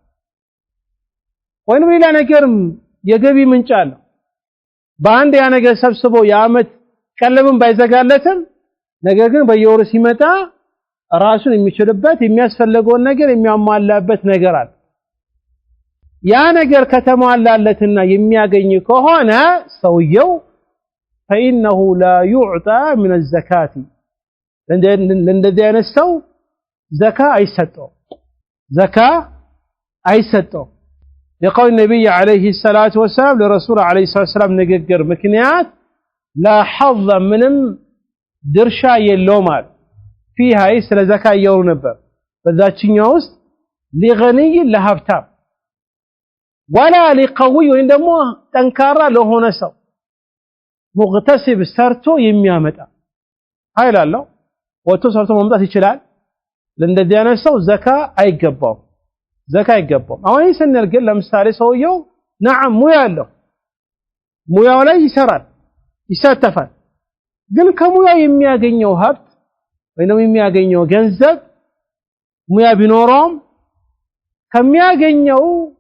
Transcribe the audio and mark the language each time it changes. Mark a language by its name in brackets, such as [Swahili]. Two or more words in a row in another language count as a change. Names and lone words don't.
[Amharic] ወይንም ሌላ ነገርም የገቢ ምንጭ አለው በአንድ ያ ነገር ሰብስቦ የአመት ቀለብን ባይዘጋለትም ነገር ግን በየወሩ ሲመጣ ራሱን የሚችልበት የሚያስፈልገውን ነገር የሚያሟላበት ነገር አለ ያ ነገር ከተሟላለትና የሚያገኝ ከሆነ ሰውየው [Arabic] فإنه لا يعطى من الزكاة [Amharic] ለእንደዚህ አይነት ሰው ዘካ አይሰጠው [Arabic] لقول النبي عليه الصلاة والسلام لرسول عليه الصلاة والسلام [Amharic] ንግግር ምክንያት [Arabic] لا حظ [Amharic] ምንም ድርሻ የለውም فيها ስለ ዘካ ያወሩ ነበር በዛችኛው ውስጥ لغني ለሀብታም [Arabic] ولا لقوي [Amharic] ወይም ደግሞ ጠንካራ ለሆነ ሰው ሙግተሲብ ሰርቶ የሚያመጣ ኃይል አለው ወጥቶ ሰርቶ ማምጣት ይችላል ለእንደዚህ አይነት ሰው ዘካ አይገባው አሁን ይሰነል ግን ለምሳሌ ሰውየው نعم ሙያ አለው ሙያው ላይ ይሰራል ይሳተፋል ግን ከሙያው የሚያገኘው ሀብት ወይንም የሚያገኘው ገንዘብ ሙያ ቢኖረውም ከሚያገኘው